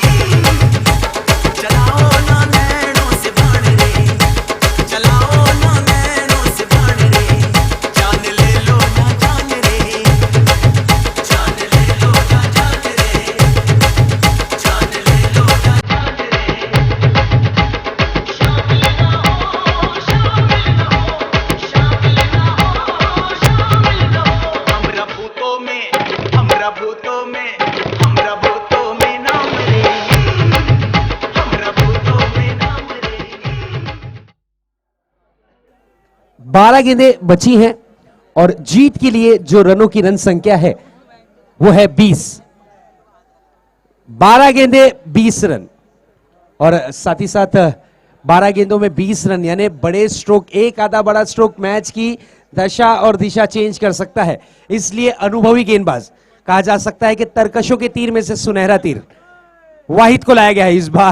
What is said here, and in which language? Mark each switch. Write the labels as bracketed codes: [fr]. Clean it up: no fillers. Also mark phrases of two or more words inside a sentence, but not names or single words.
[hi] चलाओ ना नैनों से बाण रे, चलाओ ना नैनों से बाण रे, जान ले लो ना जान रे, जान ले लो ना जान रे, जान ले लो ना जान रे, शामिल ना हो, शामिल ना हो, शामिल ना हो, शामिल ना हो, हमरा भूतों में, हमरा भूतों में, हमरा भूतों में नाम रे, हमरा भूतों में नाम रे। 12 गेंदें बची हैं और जीत के लिए जो रनों की रन संख्या है वो है 20। 12 गेंदें 20 रन और साथ ही साथ 12 गेंदों में 20 रन, यानी बड़े स्ट्रोक, एक आधा बड़ा स्ट्रोक मैच की दशा और दिशा चेंज कर सकता है, इसलिए अनुभवी गेंदबाज कहा जा सकता है कि तरकशों के तीर में से सुनहरा तीर वाहिद को लाया गया है इस बार।